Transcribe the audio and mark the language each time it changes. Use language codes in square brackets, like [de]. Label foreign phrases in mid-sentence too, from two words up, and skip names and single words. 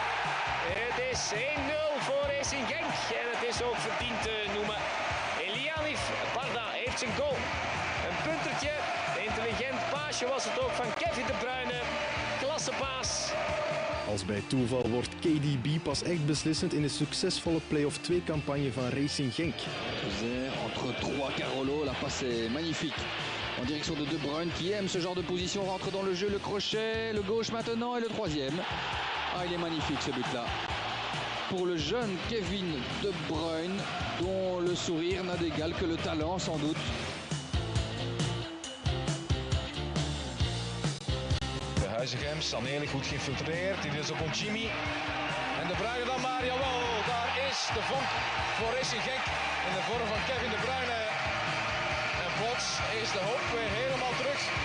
[nl] Het is 1-0 voor Racing Genk en het is ook verdiend te noemen. Elianif Barda heeft zijn goal. Een puntertje, intelligent paasje was het ook van Kevin De Bruyne. Klasse paas. Als bij toeval wordt KDB pas echt beslissend in de succesvolle play-off 2-campagne van Racing Genk. [fr] Entre 3 Carolo, la passe est magnifique. En direction de De Bruyne qui aime ce genre de position, rentre dans le jeu, le crochet, le gauche maintenant et le troisième. Ah, il est magnifique ce but-là. Pour le jeune Kevin De Bruyne, dont le sourire n'a d'égal que le talent sans doute. [nl] Huizegem, Sanelig goed geïnfiltreerd. Dit is ook Onchimi. En De Bruyne dan maar, jawel, daar is de vonk voor Racing Genk in de vorm van Kevin De Bruyne. En plots is de hoop weer helemaal terug.